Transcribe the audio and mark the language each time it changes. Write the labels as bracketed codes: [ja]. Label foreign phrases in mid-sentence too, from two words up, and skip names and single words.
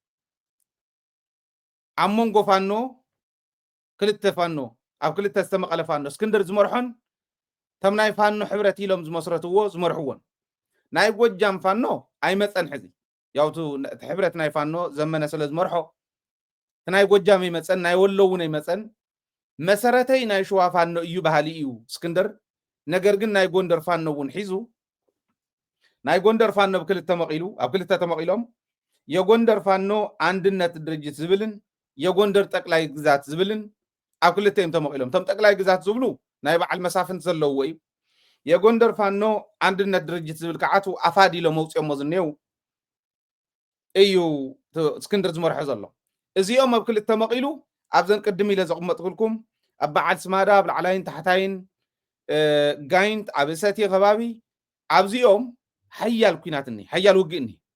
[ti] ኣብ መንጎ ፋኖ ክልተ ፋኖ ኣብ ክልተ ዝተመቐለ ፋኖ እስክንድር ዝመርሖን ተም ናይ ፋኖ ሕብረት ኢሎም ዝመስረትዎ ዝመርሕዎን ናይ ጎጃም ፋኖ ኣይመፀን ሕዚ ያውቱ ሕብረት ናይ ፋኖ ዘመነ ስለ ዝመርሖ ናይ ጎጃም ይመፀን ናይ ወሎ እውን ኣይመፀን መሰረተይ ናይ ሸዋ ፋኖ እዩ ባህሊ እዩ እስክንድር ነገር ግን ናይ ጎንደር ፋኖ እውን ሒዙ ናይ ጎንደር ፋኖ ብክልተ ተመቂሉ ኣብ ክልተ ተመቂሎም የጎንደር ፋኖ አንድነት ድርጅት ዝብልን የጎንደር ጠቅላይ ግዛት ዝብልን ኣብ ክልተ እዮም ተመቂሎም ቶም ጠቅላይ ግዛት ዝብሉ ናይ በዓል መሳፍንት ዘለዎ እዩ የጎንደር ፋኖ አንድነት ድርጅት ዝብል ከዓቱ ኣፋዲሎ መውፅኦሞ ዝኔው እዩ እስክንድር ዝመርሖ ዘሎ እዚኦም ኣብ ክልተ ተመቂሉ ኣብዘን ቅድም ኢለ ዘቕመጥኩልኩም ኣብ በዓል ስማዳ ኣብ ላዕላይን ታሕታይን ጋይንት ኣብ እሰትየ ከባቢ ኣብዚኦም ሓያል ኩናት እኒሄ ሓያል ውግእ እኒሄ